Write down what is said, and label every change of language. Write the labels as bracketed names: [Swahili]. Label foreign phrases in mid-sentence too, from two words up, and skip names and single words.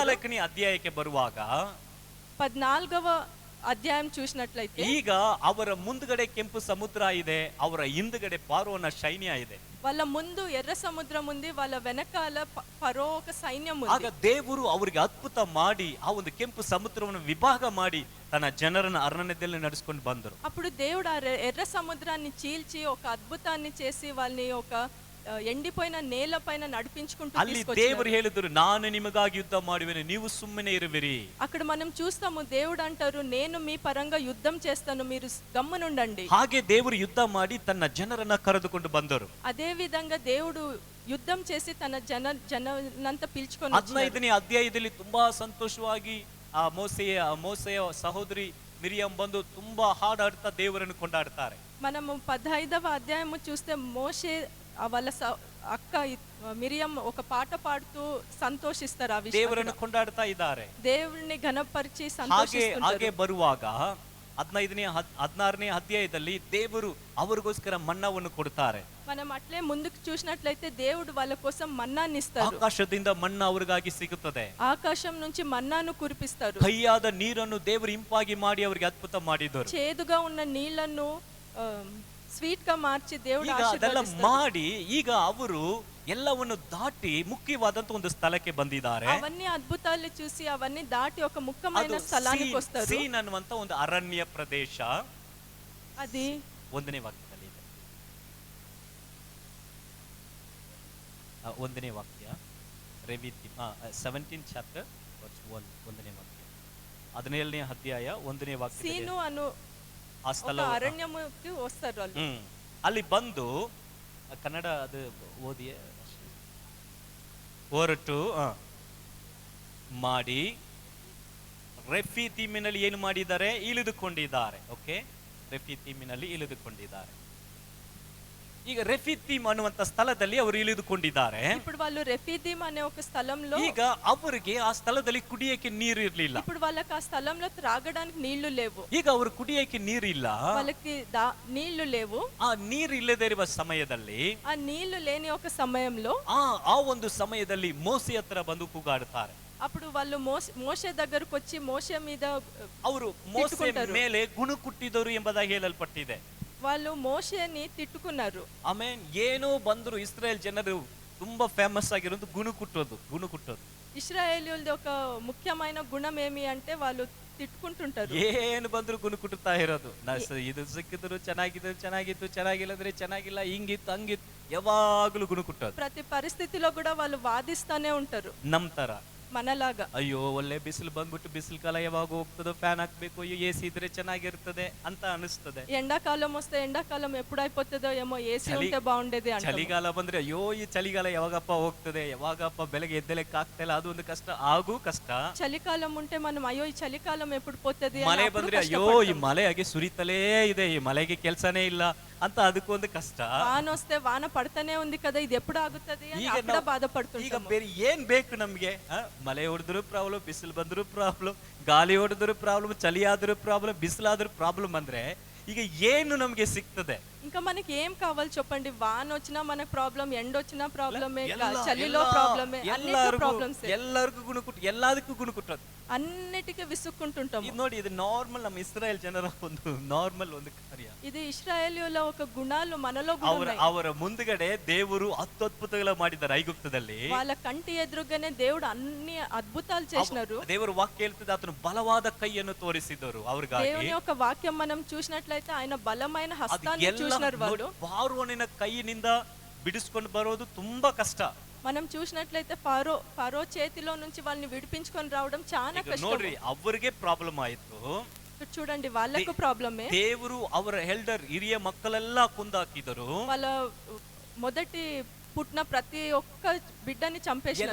[Kannada] 14ನೇ ಅಧ್ಯಾಯಕ್ಕೆ ಬರುವಾಗ [Telugu] 14వ అధ్యాయం చూసినట్లయితే [Kannada] ಈಗ ಅವರ ಮುಂದ್ಗಡೆ ಕೆಂಪು ಸಮುದ್ರ ಇದೆ, ಅವರ ಹಿಂದ್ಗಡೆ ಪಾರೋನ ಸೈನ್ಯ ಇದೆ. [Telugu] వాళ్ళ ముందు ఎర్ర సముద్రం ఉంది, వాళ్ళ వెనకాల ఫరో ఒక సైన్యం [Kannada] ಆಗ [Telugu] ఉంది. [Kannada] ದೇವರು ಅವರಿಗೆ ಅದ್ಭುತ ಮಾಡಿ ಆ ಒಂದು ಕೆಂಪು ಸಮುದ್ರವನ್ನು ವಿಭಾಗ ಮಾಡಿ ತನ್ನ ಜನರನ್ನ ಅರಣ್ಯದಲ್ಲಿ ನಡೆಸ್ಕೊಂಡು ಬಂದರು. [Telugu] అప్పుడు దేవుడు ఆ ఎర్ర సముద్రాన్ని చీల్చి ఒక అద్భుతాన్ని చేసి వాళ్ళని ఒక ఎండిపోయిన నేల పైన నడిపించుకుంటూ [Kannada] ಅಲ್ಲಿ ದೇವರು [Telugu] తీసుకొచ్చారు. [Kannada] ಹೇಳಿದ್ರು, ನಾನು ನಿಮಗಾಗಿ ಯುದ್ಧ ಮಾಡುವೆನು, ನೀವು ಸುಮ್ಮನೆ ಇರುವಿರಿ. [Telugu] అక్కడ మనం చూస్తాము, దేవుడు అంటారు, నేను మీ పరంగా యుద్ధం చేస్తాను, మీరు గమ్మునుండండి. [Kannada] ಹಾಗೆ ದೇವರು ಯುದ್ಧ ಮಾಡಿ ತನ್ನ ಜನರನ್ನ ಕರೆದುಕೊಂಡು ಬಂದರು. [Telugu] అదే విధంగా దేవుడు యుద్ధం చేసి తన జనంతా పిలుచుకొని వచ్చాడు. [Kannada] 15ನೇ ಅಧ್ಯಾಯದಲ್ಲಿ ತುಂಬಾ ಸಂತೋಷವಾಗಿ ಆ ಮೋಸೆಯ ಸಹೋದರಿ ಮಿರಿಯಂ ಬಂದು ತುಂಬಾ ಹಾಡಾಡ್ತಾ ದೇವರನ್ನು ಕೊಂಡಾಡ್ತಾರೆ. [Telugu] మనము 15వ అధ్యాయము చూస్తే మోషే వాళ్ళ అక్క మిరియం ఒక పాట పాడుతూ సంతోషిస్తారు. ఆ విషయం [Kannada] ದೇವರನ್ನು ಕೊಂಡಾಡ್ತಾ ಇದ್ದಾರೆ. [Telugu] దేవుడిని ఘనపరిచి [Kannada] ಹಾಗೆ [Telugu] సంతోషిస్తుంటారు. [Kannada] ಹಾಗೆ ಬರುವಾಗ 16ನೇ ಅಧ್ಯಾಯದಲ್ಲಿ ದೇವರು ಅವರಿಗೋಸ್ಕರ ಮನ್ನವನ್ನು ಕೊಡ್ತಾರೆ. [Telugu] మనం అట్లే ముందుకు చూసినట్లయితే దేవుడు వాళ్ళ కోసం మన్నాని ఇస్తారు. [Kannada] ಆಕಾಶದಿಂದ ಮನ್ನ ಅವರಿಗಾಗಿ ಸಿಗುತ್ತದೆ. [Telugu] ఆకాశం నుంచి మన్నాను కురిపిస్తారు. [Kannada] ಕಹಿಯಾದ ನೀರನ್ನು ದೇವರು ಇಂಪಾಗಿ ಮಾಡಿ ಅವರಿಗೆ ಅದ್ಭುತ ಮಾಡಿದರು. [Telugu] చేదుగా ఉన్న నీళ్లను ಸ್ವೀಟ್ గా మార్చి దేవుడు [Kannada] ಈಗ ಅದೆಲ್ಲ [Telugu] ఆశీర్వదిస్తారు. [Kannada] ಮಾಡಿ ಈಗ ಅವರು ಎಲ್ಲವನ್ನು ದಾಟಿ ಮುಖ್ಯವಾದಂತ ಒಂದು ಸ್ಥಳಕ್ಕೆ ಬಂದಿದ್ದಾರೆ. [Telugu] అవన్నీ అద్భుతాలు చూసి అవన్నీ దాటి ఒక [Kannada] ಅದು [Telugu] ముఖ్యమైన స్థలానికి వస్తారు. [Kannada] ಸೀನ್ ಅನ್ನುವಂತ ಒಂದು ಅರಣ್ಯ ಪ್ರದೇಶ. [Telugu] అది [Kannada] 1ನೇ ವಾಕ್ಯದಲ್ಲಿ ಇದೆ. 1ನೇ ವಾಕ್ಯ ರೆವಿತಿ 17 ಚಾಪ್ಟರ್ 1ನೇ ವಾಕ್ಯ 17ನೇ ಅಧ್ಯಾಯ 1ನೇ ವಾಕ್ಯ. [Telugu] సీను అను [Kannada] ಆ ಸ್ಥಳ [Telugu] ఒక అరణ్యముకి వస్తారు వాళ్ళు. [Kannada] ಅಲ್ಲಿ ಬಂದು ಕನ್ನಡ ಅದು ಓದಿಯೇ ಹೊರಟು ಮಾಡಿ ರೆಫೀತೀಮಿನಲ್ಲಿ ಏನು ಮಾಡಿದ್ದಾರೆ? ಇಳಿದುಕೊಂಡಿದ್ದಾರೆ. ಓಕೆ, ರೆಫೀತೀಮಿನಲ್ಲಿ ಇಳಿದುಕೊಂಡಿದ್ದಾರೆ. ಈಗ ರೆಫೀತೀಮ್ ಅನ್ನುವಂತ ಸ್ಥಳದಲ್ಲಿ ಅವರು ಇಳಿದುಕೊಂಡಿದ್ದಾರೆ. [Telugu] ఇప్పుడు వాళ్ళు రెఫీదీం అనే ఒక స్థలంలో, [Kannada] ಈಗ ಅವರಿಗೆ ಆ ಸ್ಥಳದಲ್ಲಿ ಕುಡಿಯಕ್ಕೆ ನೀರು ಇರಲಿಲ್ಲ. [Telugu] ఇప్పుడు వాళ్ళకి ఆ స్థలంలో త్రాగడానికి నీళ్లు లేవు. [Kannada] ಈಗ ಅವರು ಕುಡಿಯಕ್ಕೆ ನೀರಿಲ್ಲ. [Telugu] వాళ్ళకి నీళ్లు లేవు. [Kannada] ಆ ನೀರು ಇಲ್ಲದೆ ಇರುವ ಸಮಯದಲ್ಲಿ, [Telugu] ఆ నీళ్లు లేని ఒక సమయంలో, [Kannada] ಆ ಒಂದು ಸಮಯದಲ್ಲಿ ಮೋಸೆ ಹತ್ರ ಬಂದು ಕೂಗಾಡುತ್ತಾರೆ. [Telugu] అప్పుడు వాళ్ళు మోషే దగ్గరకు వచ్చి మోషే మీద [Kannada] ಅವರು ಮೋಸೆ ಮೇಲೆ ಗುಣುಕುಟ್ಟಿದರು ಎಂಬುದಾಗಿ ಹೇಳಲ್ಪಟ್ಟಿದೆ. [Telugu] వాళ్ళు మోషేని తిట్టుకున్నారు. [Kannada] ಆಮೇನ್ ಏನೋ ಬಂದ್ರು ಇಸ್ರಾಯೇಲ್ ಜನರು ತುಂಬಾ ಫೇಮಸ್ ಆಗಿರೋದು ಗುಣುಕುಟ್ಟೋದು. [Telugu] ఇశ్రాయేలీయులది ఒక ముఖ్యమైన గుణం ఏమి అంటే వాళ్ళు తిట్టుకుంటుంటారు. [Kannada] ಏನು ಬಂದ್ರು ಗುಣುಕುಟ್ಟುತ್ತಾ ಇರೋದು. ಇದು ಸಿಕ್ಕಿದ್ರು ಚೆನ್ನಾಗಿಲ್ಲದ್ರೆ ಚೆನ್ನಾಗಿಲ್ಲ, ಹಿಂಗಿತ್ತು ಹಂಗಿತ್ತು, ಯಾವಾಗ್ಲೂ ಗುಣುಕುಟ್ಟೋದು. [Telugu] ప్రతి పరిస్థితిలో కూడా వాళ్ళు వాదిస్తానే ఉంటారు. [Kannada] ನಮ್ ತರ [Telugu] మనలాగా [Kannada] ಅಯ್ಯೋ ಒಳ್ಳೆ ಬಿಸಿಲು ಬಂದ್ಬಿಟ್ಟು ಬಿಸಿಲು ಕಾಲ ಯಾವಾಗ ಹೋಗ್ತದೋ, ಫ್ಯಾನ್ ಹಾಕ್ಬೇಕು, ಎಸಿ ಇದ್ರೆ ಚೆನ್ನಾಗಿರ್ತದೆ ಅಂತ ಅನಿಸ್ತದೆ. [Telugu] ఎండాకాలం వస్తే ఎండాకాలం ఎప్పుడు అయిపోతుందో ఏమో, ఏసీ ఉంటే బాగుండేది అంటారు. [Kannada] ಚಳಿಗಾಲ ಬಂದ್ರೆ ಅಯ್ಯೋ ಈ ಚಳಿಗಾಲ ಯಾವಾಗಪ್ಪ ಹೋಗ್ತದೆ, ಯಾವಾಗಪ್ಪ ಬೆಳಗ್ಗೆ ಎದ್ದೆಲೆಕ್ಕೆ ಆಗ್ತಾ ಇಲ್ಲ, ಅದು ಒಂದು ಕಷ್ಟ. ಕಷ್ಟ. [Telugu] చలికాలం ఉంటే మనం అయ్యో ఈ చలికాలం ఎప్పుడు పోతుంది, [Kannada] ಮಳೆ ಬಂದ್ರೆ ಅಯ್ಯೋ ಈ ಮಳೆ ಹಾಗೆ ಸುರಿತಲೇ ಇದೆ, ಈ ಮಳೆಗೆ ಕೆಲ್ಸನೇ ಇಲ್ಲ ಅಂತ ಅದಕ್ಕೊಂದು ಕಷ್ಟ. [Telugu] వాన వస్తే వాన పడతానే ఉంది కదా, ఇది ఎప్పుడు ఆగుతుంది అని అక్కడ బాధపడుతుంటాం. [Kannada] ಈಗ ಬೇರೆ ಏನ್ ಬೇಕು ನಮ್ಗೆ? ಮಳೆ ಹೊಡೆದ್ರು ಪ್ರಾಬ್ಲಮ್, ಬಿಸಿಲು ಬಂದ್ರು ಪ್ರಾಬ್ಲಮ್, ಗಾಲಿ ಹೊಡೆದ್ರು ಪ್ರಾಬ್ಲಮ್, ಚಳಿ ಆದ್ರೂ ಪ್ರಾಬ್ಲಮ್, ಬಿಸಿಲಾದ್ರೂ ಪ್ರಾಬ್ಲಮ್. ಅಂದ್ರೆ ಈಗ ಏನು ನಮ್ಗೆ ಸಿಗ್ತದೆ? [Telugu] ఇంకా మనకి ఏం కావాలి చెప్పండి? వాన వచ్చినా మనకు ప్రాబ్లం, ఎండ వచ్చినా ప్రాబ్లమే, చలిలో ప్రాబ్లమే, అన్నిటికీ ప్రాబ్లమ్స్. [Kannada] ಎಲ್ಲರಿಗೂ ಎಲ್ಲದಕ್ಕೂ ಗುಣುಕುಟ್ಟೋದು, [Telugu] అన్నిటికీ విసుక్కుంటుంటాం. [Kannada] ಇದು ನೋಡಿ, ಇದು ನಾರ್ಮಲ್ ನಮ್ಮ ಇಸ್ರಾಯೇಲ್ ಜನರ ಒಂದು ನಾರ್ಮಲ್ ಒಂದು ಕಾರ್ಯ. [Telugu] ఇది ఇశ్రాయేలీయుల ఒక గుణాలు మనలో కూడా ఉన్నాయి. [Kannada] ಅವರ ಮುಂದುಗಡೆ ದೇವರು ಅದ್ಭುತಗಳ ಮಾಡಿದ್ದಾರೆ ಐಗುಪ್ತದಲ್ಲಿ. [Telugu] వాళ్ళ కంటి ఎదురుగానే దేవుడు అన్ని అద్భుతాలు చేసినారు. [Kannada] ದೇವರ ವಾಕ್ಯ ಹೇಳ್ತದೆ, ಆತನು ಬಲವಾದ ಕೈಯನ್ನು ತೋರಿಸಿದರು ಅವ್ರಿಗಾಗಿ. [Telugu] దేవుని యొక్క వాక్యం మనం చూసినట్లయితే ఆయన బలమైన హస్తాన్ని చూసినారు. వాళ్ళు [Kannada] ಫಾರೋನಿನ ಕೈಯಿಂದ ಬಿಡಿಸ್ಕೊಂಡು ಬರೋದು ತುಂಬಾ ಕಷ್ಟ. [Telugu] మనం చూసినట్లయితే ఫరో చేతిలో నుంచి వాళ్ళని విడిపించుకొని రావడం చాలా కష్టం. [Kannada] ನೋಡ್ರಿ, ಅವರಿಗೆ ಪ್ರಾಬ್ಲಮ್ ಆಯ್ತು. [Telugu] చూడండి, వాళ్ళకు ప్రాబ్లమే. [Kannada] ದೇವರು ಅವರ ಎಲ್ಡರ್ ಹಿರಿಯ ಮಕ್ಕಳೆಲ್ಲ ಕೊಂದಾಕಿದರು. [Telugu] వాళ్ళ మొదటి పుట్టిన ప్రతి ఒక్క బిడ్డని చంపేశారు.